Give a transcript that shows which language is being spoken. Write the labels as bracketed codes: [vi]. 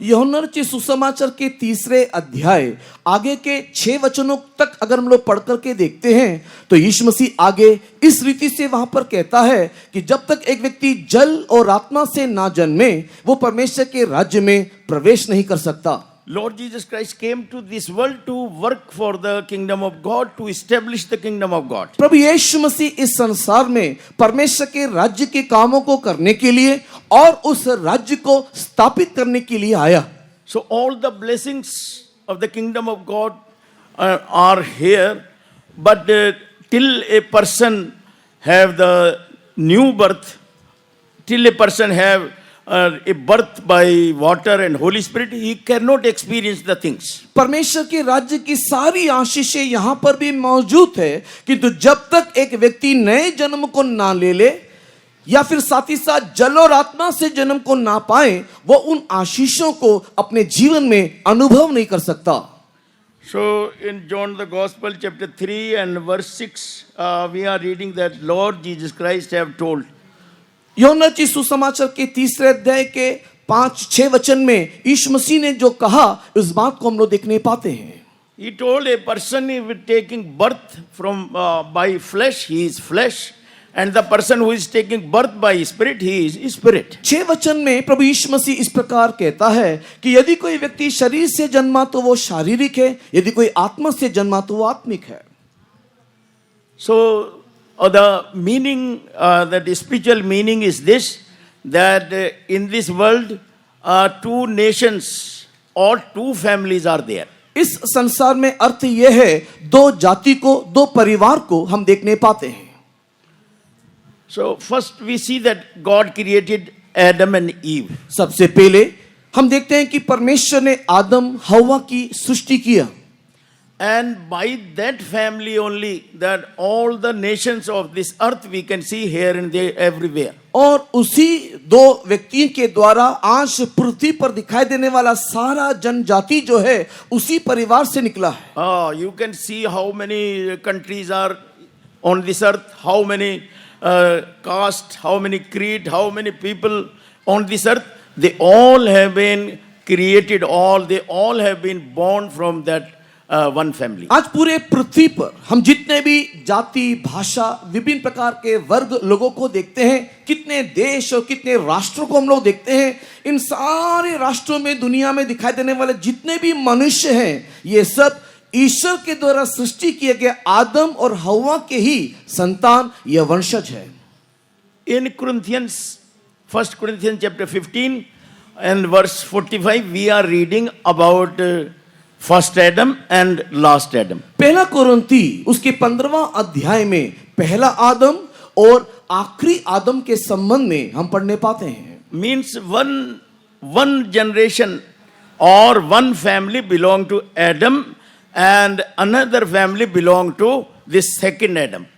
[hi] यूहन्ना रचित सुसमाचार के 3 अध्याय आगे के 6 वचनों तक अगर हम लोग पढ़ करके देखते हैं तो यीशु मसीह आगे इस रीति से वहां पर कहता है कि जब तक एक व्यक्ति जल और आत्मा से ना जन्मे वो परमेश्वर के राज्य में प्रवेश नहीं कर सकता। [en] Lord Jesus Christ came to this world to work for the kingdom of God, to establish the kingdom of God. [hi] प्रभु यीशु मसीह इस संसार में परमेश्वर के राज्य के कामों को करने के लिए और उस राज्य को स्थापित करने के लिए आया। [en] So all the blessings of the kingdom of God are here, but till a person have the new birth, till a person have a birth by water and Holy Spirit, he cannot experience the things. [hi] परमेश्वर के राज्य की सारी आशीषें यहाँ पर भी मौजूद है, किंतु जब तक एक व्यक्ति नए जन्म को ना ले ले या फिर साथ ही साथ जल और आत्मा से जन्म को ना पाए, वो उन आशीषों को अपने जीवन में अनुभव नहीं कर सकता। [en] So in John the Gospel chapter 3 and verse 6, we are reading that Lord Jesus Christ have told, [hi] यूहन्ना की सुसमाचार के 3 अध्याय के 5-6 वचन में यीशु मसीह ने जो कहा, इस बात को हम लोग देखने पाते हैं। [en] He told a person if taking birth from by flesh, he is flesh, and the person who is taking birth by spirit, he is spirit. [hi] 6 वचन में प्रभु यीशु मसीह इस प्रकार कहता है कि यदि कोई व्यक्ति शरीर से जन्मा तो वो शारीरिक है, यदि कोई आत्मा से जन्मा तो वो आत्मिक है। [en] So the meaning, that spiritual meaning is this, that in this world, 2 nations or 2 families are there. [hi] इस संसार में अर्थ यह है, 2 जाति को, 2 परिवार को हम देखने पाते हैं। [en] So first we see that God created Adam and Eve. [hi] सबसे पहले हम देखते हैं कि परमेश्वर ने आदम हव्वा की सृष्टि किया, [en] And by that family only, that all the nations of this earth we can see here and there everywhere. [hi] और उसी 2 व्यक्तियों के द्वारा आज पृथ्वी पर दिखाई देने वाला सारा जनजाति जो है उसी परिवार से निकला है। [en] You can see how many countries are on this earth, how many caste, how many creed, how many people on this earth. They all have been created, they all have been born from that one family. [hi] आज पूरे पृथ्वी पर हम जितने भी जाति, भाषा, विभिन्न प्रकार के वर्ग लोगों को देखते हैं, कितने देश और कितने राष्ट्रों को हम लोग देखते हैं, इन सारे राष्ट्रों में, दुनिया में दिखाई देने वाले जितने भी मनुष्य हैं, ये सब ईश्वर के द्वारा सृष्टि किए गए आदम और हव्वा के ही संतान या वंशज है। [en] In Corinthians, 1 Corinthians chapter 15 and verse 45, we are reading about first Adam and last Adam. [hi] पहला कुरिन्थी उसके 15वां अध्याय में पहला आदम और आखिरी आदम के संबंध में हम पढ़ने पाते हैं। [en] Means one generation or one family belong to Adam and another family belong to this second Adam.